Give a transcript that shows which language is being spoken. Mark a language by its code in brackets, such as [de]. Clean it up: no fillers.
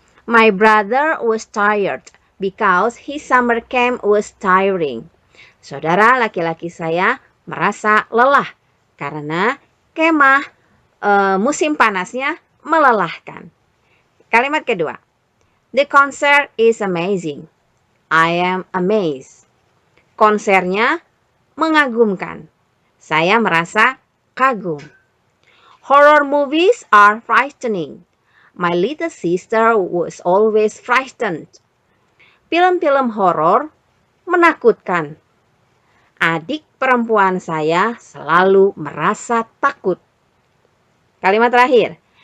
[en] My brother was tired because his summer camp was tiring. [id] Saudara laki-laki saya merasa lelah karena kemah musim panasnya melelahkan. Kalimat kedua. [en] The concert is amazing. I am amazed. [id] Konsernya mengagumkan. Saya merasa kagum. [en] Horror movies are frightening. My little sister was always frightened. [id] Film-film horor menakutkan. Adik perempuan saya selalu merasa takut. Kalimat terakhir.